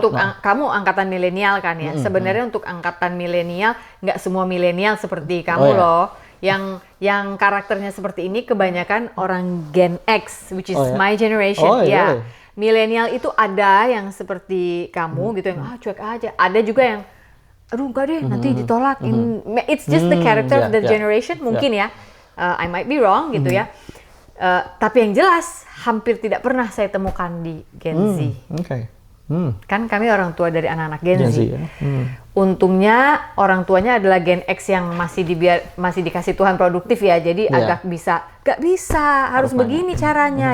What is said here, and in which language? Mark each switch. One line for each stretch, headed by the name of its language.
Indonesian: Untuk kamu angkatan milenial kan ya. Sebenarnya untuk angkatan milenial nggak semua milenial seperti kamu loh. Yang karakternya seperti ini kebanyakan orang Gen X,
English: which is my generation.
Indonesian: Milenial itu ada yang seperti kamu gitu yang cuek aja. Ada juga yang aduh enggak deh nanti ditolak.
English: It's just the character of the generation
Indonesian: mungkin ya.
English: I might be wrong
Indonesian: gitu ya. Tapi yang jelas hampir tidak pernah saya temukan di Gen Z. Kan kami orang tua dari anak-anak Gen Z. Ya. Untungnya orang tuanya adalah Gen X yang masih dikasih Tuhan produktif ya. Jadi agak gak bisa, harus begini caranya.